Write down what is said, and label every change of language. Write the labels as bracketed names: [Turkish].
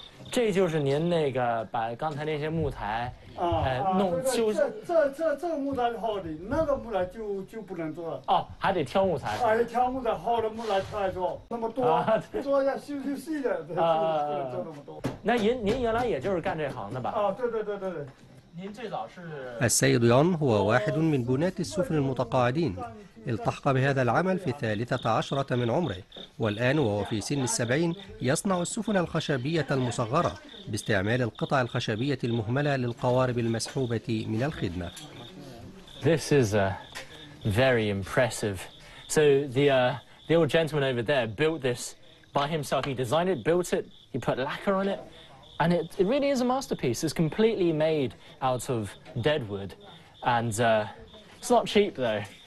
[Chinese] 这就是您那个把刚才那些木材弄修。这个木材是好的，那个木材就不能做了。哦，还得挑木材。挑木材，好的木材挑来做，那么多做一下修细的，不能做那么多。那您原来也就是干这行的吧？啊，对。您最早是。 [Arabic] السيد يون هو واحد من بناة السفن المتقاعدين. التحق بهذا العمل في 13 من عمره، والآن وهو في سن 70 يصنع السفن الخشبية المصغرة باستعمال القطع الخشبية المهملة للقوارب المسحوبة من الخدمة. [English] This is very impressive. So the old gentleman over there built this by himself. He designed it, built it, he put lacquer on it, and it really is a masterpiece. It's completely made out of dead wood, and it's not cheap though.